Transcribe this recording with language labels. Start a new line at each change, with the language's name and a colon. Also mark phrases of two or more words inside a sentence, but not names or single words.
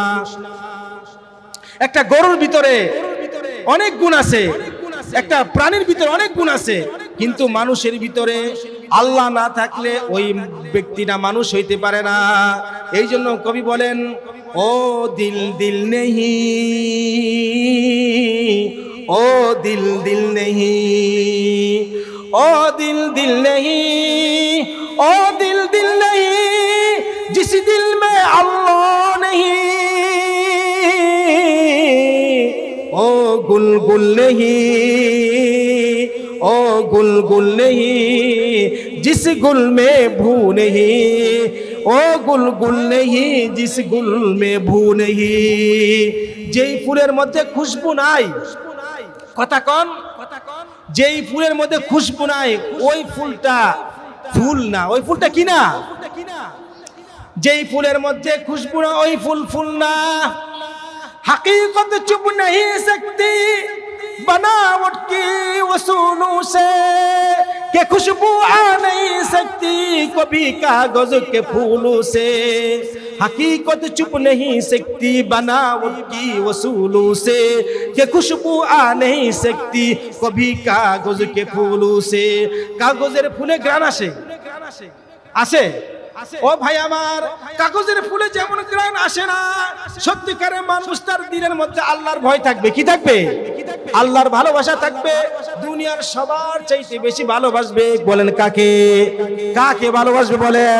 Bangla: একটা গরুর ভিতরে অনেক গুণ আছে, একটা প্রাণীর ভিতরে অনেক গুণ আছে, কিন্তু মানুষের ভিতরে আল্লাহ না থাকলে ওই ব্যক্তিটা মানুষ হইতে পারে না। এই জন্য কবি বলেন,
Hindi: ओ दिल दिल नहीं ओ दिल दिल नहीं ओ दिल दिल नहीं ओ दिल दिल नहीं जिस दिल में अल्लाह नहीं ओ गुल गुल नहीं ओ गुल गुल नहीं जिस गुल में भू नहीं ओ गुल गुल नहीं जिस गुल में भू नहीं।
Bangla: যেই ফুলের মধ্যে খুশবু নাই, কথা কন, যেই ফুলের মধ্যে খুশবু নাই ওই ফুলটা ফুল না, ওই ফুলটা কি না। যেই ফুলের মধ্যে খুশবু না ওই ফুল ফুল না।
Hindi: हकीकत चुप नहीं सकती बनावट की वसूलों से कि खुशबू आ नहीं सकती कभी कागज के फूलों से। हकीकत चुप नहीं सकती बनावट की वसूलों से कि खुशबू आ नहीं सकती कभी कागज के फूलों से।
Bangla: কাগজের ফুলে গ্রান আসে আসে ও ভাই আমার, কাগজের ফুলে যেমন গ্রান আসে না, সত্যিকারের মানুষ তার দিলের মধ্যে আল্লাহর ভয় থাকবে। কি থাকবে? আল্লাহর ভালোবাসা থাকবে। দুনিয়ার সবার চাইতে বেশি ভালোবাসবে, বলেন কাকে? কাকে ভালোবাসবে বলেন?